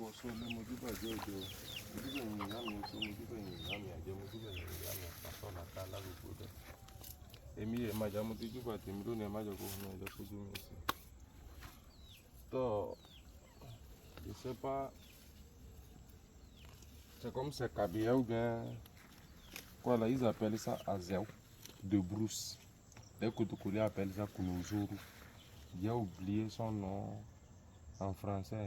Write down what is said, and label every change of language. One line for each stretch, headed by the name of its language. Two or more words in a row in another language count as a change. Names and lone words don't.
Yoruba: so le mojuba jojo. Mojuba ni yami so mojuba ni yami aje mojuba ni yami paso na kala bubuda. Emi e ma jamu tijuba timro ne ma jogo na jo kuju mi si.
French: To je sais pas, c'est comme c'est Kabia ou bien quoi là, ils appellent ça Azéo de brousse. Les Kotokoli appellent ça Kounozourou. J'ai oublié son nom en français.